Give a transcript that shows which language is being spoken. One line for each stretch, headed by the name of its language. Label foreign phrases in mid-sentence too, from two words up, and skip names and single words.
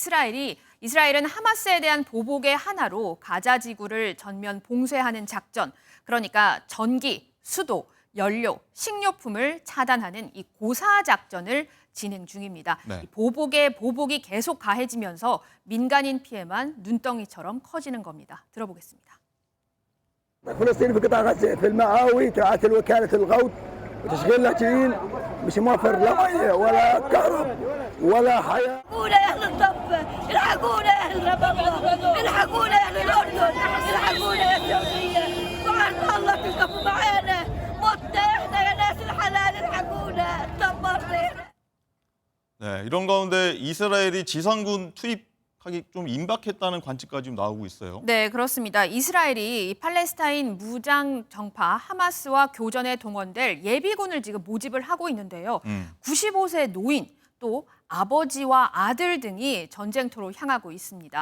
Korean: 이스라엘은 하마스에 대한 보복의 하나로 가자 지구를 전면 봉쇄하는 작전, 그러니까 전기, 수도, 연료, 식료품을 차단하는 이 고사 작전을 진행 중입니다. 네. 보복의 보복이 계속 가해지면서 민간인 피해만 눈덩이처럼 커지는 겁니다. 들어보겠습니다.
Arabic: فلسطين في قطاع غزة في المآوي تعاتل وكالة الغوث وتشغيل لاجئين مش موفر لا مية ولا كهرب ولا حياة. الحقونا يا أهل الضفة، الحقونا يا أهل رام الله، الحقونا يا أهل الأردن، الحقونا يا السعودية، وعنا الله تقفوا معانا، متنا إحنا يا ناس الحلال، الحقونا دمرنا.
Korean: 네, 이런 가운데 이스라엘이 지상군 투입하기 좀 임박했다는 관측까지 지금 나오고 있어요. 네, 그렇습니다. 이스라엘이 팔레스타인 무장 정파 하마스와 교전에 동원될 예비군을 지금 모집을 하고 있는데요. 95세 노인 또 아버지와 아들 등이 전쟁터로 향하고 있습니다.